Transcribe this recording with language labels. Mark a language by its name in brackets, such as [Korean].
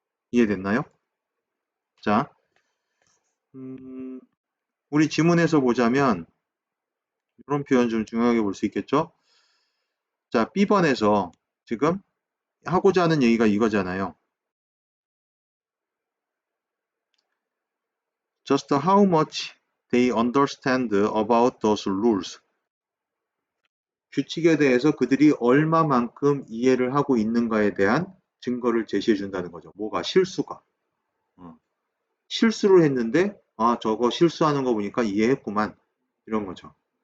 [Korean] 이해됐나요? 자, 우리 지문에서 보자면 이런 표현 좀 중요하게 볼 수 있겠죠? 자, B번에서 지금 하고자 하는 얘기가 이거잖아요. [English] Just how much they understand about those rules. [Korean] 규칙에 대해서 그들이 얼마만큼 이해를 하고 있는가에 대한 증거를 제시해 준다는 거죠. 뭐가? 실수가. 실수를 했는데 아 저거 실수하는 거 보니까 이해했구만. 이런 거죠.